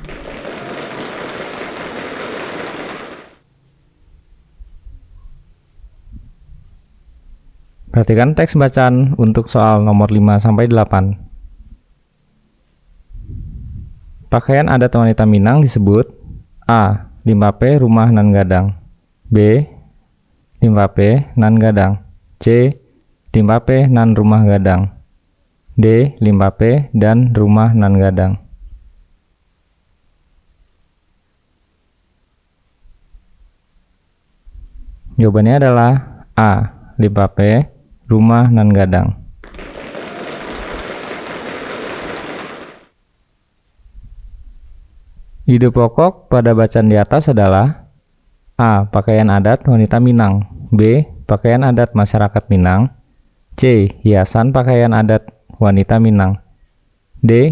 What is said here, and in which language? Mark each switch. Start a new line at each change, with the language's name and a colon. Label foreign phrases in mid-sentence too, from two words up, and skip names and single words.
Indonesian: Perhatikan teks bacaan untuk soal nomor 5-8. Pakaian adat wanita Minang disebut A. Limpape rumah nan gadang, B. Limpape nan gadang, C. Limpape nan rumah gadang, D. Limpape dan rumah nan gadang. Jawabannya adalah A. Limpape rumah nan gadang. Ide pokok pada bacaan di atas adalah A. Pakaian adat wanita Minang, B. Pakaian adat masyarakat Minang, C. Hiasan pakaian adat wanita Minang, D.